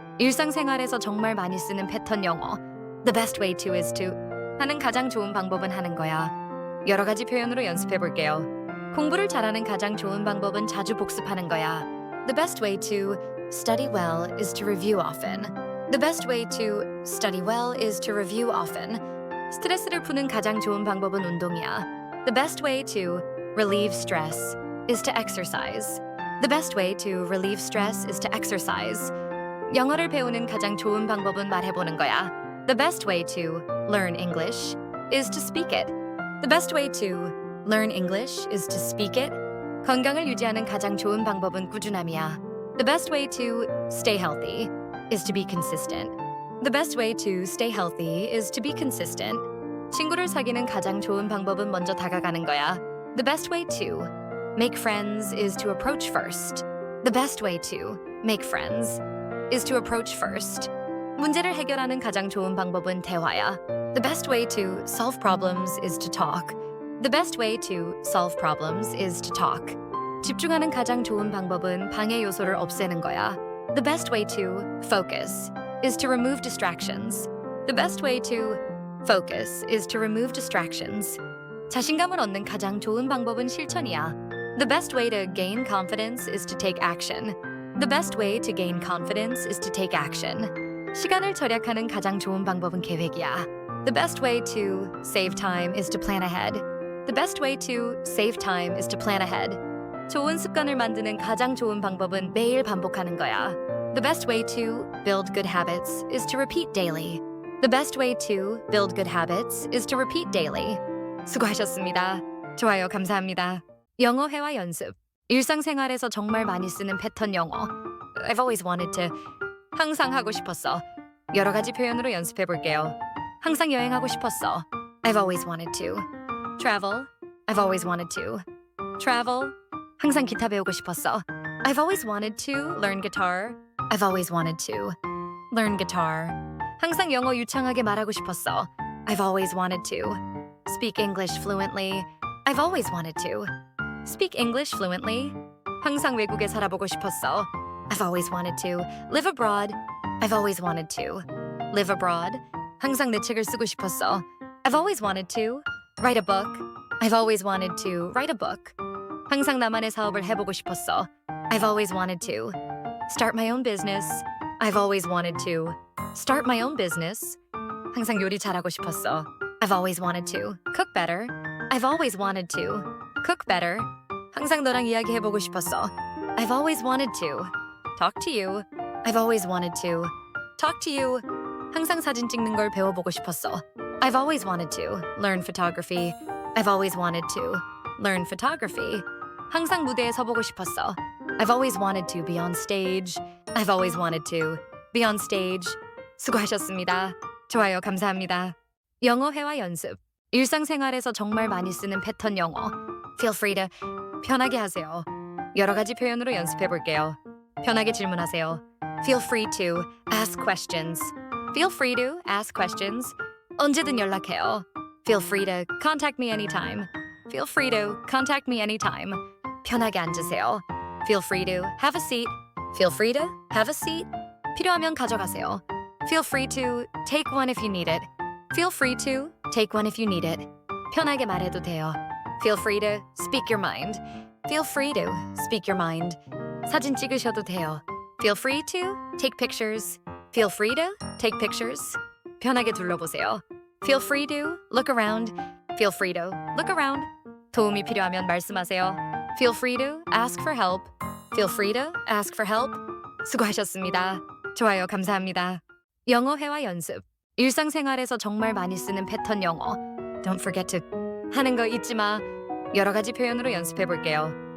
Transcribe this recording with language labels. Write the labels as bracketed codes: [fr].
[ko] 일상생활에서 정말 많이 쓰는 패턴 영어. [en] The best way to is to. [ko] 하는 가장 좋은 방법은 하는 거야. 여러 가지 표현으로 연습해 볼게요. 공부를 잘하는 가장 좋은 방법은 자주 복습하는 거야. [en] The best way to study well is to review often. The best way to study well is to review often. [ko] 스트레스를 푸는 가장 좋은 방법은 운동이야. [en] The best way to relieve stress is to exercise. The best way to relieve stress is to exercise. [ko] 영어를 배우는 가장 좋은 방법은 말해보는 거야. [en] The best way to learn English is to speak it. The best way to learn English is to speak it. [ko] 건강을 유지하는 가장 좋은 방법은 꾸준함이야. [en] The best way to stay healthy is to be consistent. The best way to stay healthy is to be consistent. [ko] 친구를 사귀는 가장 좋은 방법은 먼저 다가가는 거야. [en] The best way to make friends is to approach first. The best way to make friends is to approach first. [ko] 문제를 해결하는 가장 좋은 방법은 대화야. [en] The best way to solve problems is to talk. The best way to solve problems is to talk. [ko] 집중하는 가장 좋은 방법은 방해 요소를 없애는 거야. [en] The best way to focus is to remove distractions. The best way to focus is to remove distractions. [ko] 자신감을 얻는 가장 좋은 방법은 실천이야. [en] The best way to gain confidence is to take action. The best way to gain confidence is to take action. [ko] 시간을 절약하는 가장 좋은 방법은 계획이야. [en] The best way to save time is to plan ahead. The best way to save time is to plan ahead. [ko] 좋은 습관을 만드는 가장 좋은 방법은 매일 반복하는 거야. [en] The best way to build good habits is to repeat daily. The best way to build good habits is to repeat daily. [ko] 수고하셨습니다. 좋아요, 감사합니다. 영어 회화 연습. 일상생활에서 정말 많이 쓰는 패턴 영어. [en] I've always wanted to. [ko] 항상 하고 싶었어. 여러 가지 표현으로 연습해 볼게요. 항상 여행하고 싶었어. [en] I've always wanted to. Travel. I've always wanted to. Travel. [ko] 항상 기타 배우고 싶었어. [en] I've always wanted to learn guitar. I've always wanted to learn guitar. [ko] 항상 영어 유창하게 말하고 싶었어. [en] I've always wanted to speak English fluently. I've always wanted to speak English fluently. [ko] 항상 외국에 살아보고 싶었어. [en] I've always wanted to live abroad. I've always wanted to live abroad. [ko] 항상 내 책을 쓰고 싶었어. [en] I've always wanted to write a book. I've always wanted to write a book. [ko] 항상 나만의 사업을 해보고 싶었어. [en] I've always wanted to start my own business. I've always wanted to start my own business. [ko] 항상 요리 잘하고 싶었어. [en] I've always wanted to cook better. I've always wanted to cook better. [ko] 항상 너랑 이야기해보고 싶었어. [en] I've always wanted to talk to you. I've always wanted to talk to you. [ko] 항상 사진 찍는 걸 배워보고 싶었어. [en] I've always wanted to learn photography. I've always wanted to learn photography. [ko] 항상 무대에 서보고 싶었어. [en] I've always wanted to be on stage. I've always wanted to be on stage. [ko] 수고하셨습니다. 좋아요, 감사합니다. 영어 회화 연습. 일상생활에서 정말 많이 쓰는 패턴 영어. [en] Feel free to [ko] 편하게 하세요. 여러 가지 표현으로 연습해 볼게요. 편하게 질문하세요. [en] Feel free to ask questions. Feel free to ask questions. [ko] 언제든 연락해요. [en] Feel free to contact me anytime. Feel free to contact me anytime. [ko] 편하게 앉으세요. [en] Feel free to have a seat. Feel free to have a seat. [ko] 필요하면 가져가세요. [en] Feel free to take one if you need it. Feel free to take one if you need it. [ko] 편하게 말해도 돼요. [en] Feel free to speak your mind. Feel free to speak your mind. [ko] 사진 찍으셔도 돼요. [en] Feel free to take pictures. Feel free to take pictures. [ko] 편하게 둘러보세요. [en] Feel free to look around. Feel free to look around. [ko] 도움이 필요하면 말씀하세요. [en] Feel free to ask for help. Feel free to ask for help. [ko] 수고하셨습니다. 좋아요, 감사합니다. 영어 회화 연습. 일상생활에서 정말 많이 쓰는 패턴 영어. [en] Don't forget to [ko] 하는 거 잊지 마. 여러 가지 표현으로 연습해 볼게요.